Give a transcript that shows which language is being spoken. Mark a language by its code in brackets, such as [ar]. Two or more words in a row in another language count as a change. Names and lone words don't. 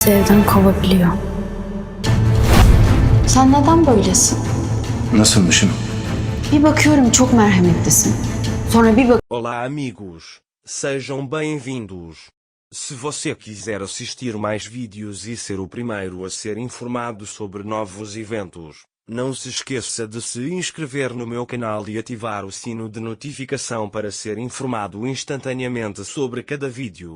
[tr] Evden kovabiliyor. Sen neden böylesin? Nasılmışım? Bir bakıyorum çok merhametlisin. Sonra bir [pt] Olá amigos, sejam bem-vindos. Se você quiser assistir mais vídeos e ser o primeiro a ser informado sobre novos eventos, não se esqueça de se inscrever no meu canal e ativar o sino de notificação para ser informado instantaneamente sobre cada vídeo.